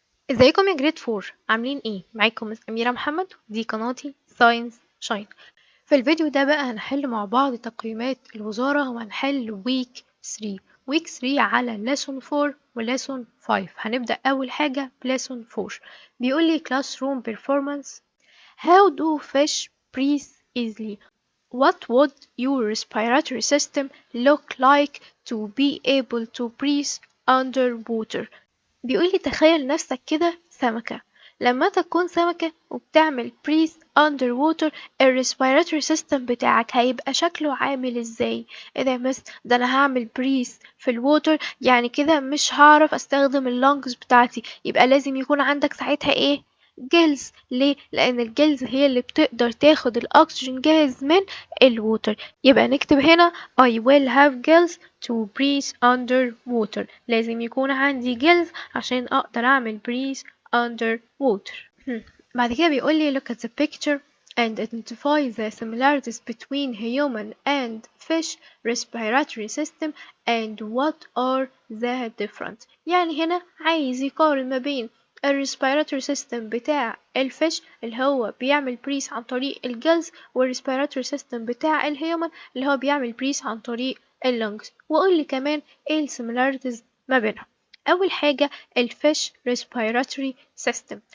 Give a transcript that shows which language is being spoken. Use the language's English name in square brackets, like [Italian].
[Arabic] ازيكم يا جريد فور؟ عاملين ايه؟ معاكم مس أميرة محمد، دي قناتي ساينس شاين. في الفيديو ده بقى هنحل مع بعض تقييمات الوزارة، وهنحل ويك 3. ويك 3 على ليسون 4 وليسون 5. هنبدأ أول حاجة بليسون 4. بيقول لي classroom performance. [English] How do fish breathe easily? What would your respiratory system look like to be able to breathe underwater? [Arabic] بيقول لي تخيل نفسك كده سمكة. لما تكون سمكة وبتعمل [English] breathe underwater، [Arabic] ال respiratory system بتاعك هيبقى شكله عامل ازاي؟ ايه ده يا مس؟ ده انا هعمل breathe في الووتر، يعني كده مش هعرف استخدم اللونجز بتاعتي. يبقى لازم يكون عندك ساعتها ايه؟ جلز. ليه؟ لان الجلز هي اللي بتقدر تاخد الاكسجين جاهز من الووتر. يبقى نكتب هنا [English] I will have gills to breathe underwater. [Arabic] لازم يكون عندي gills عشان أقدر أعمل breathe underwater. بعد كده بيقول لي [English] look at the picture and identify the similarities between human and fish respiratory system and what are the different. [Arabic] يعني هنا عايز يقارن ما بين ال respiratory system بتاع الفيش اللي هو بيعمل بريس عن طريق الجلز، وال respiratory system بتاع الهيومن اللي هو بيعمل بريس عن طريق اللنجز. وقول لي كمان ايه ال similarities ما بينهم. أول حاجة الفيش respiratory system.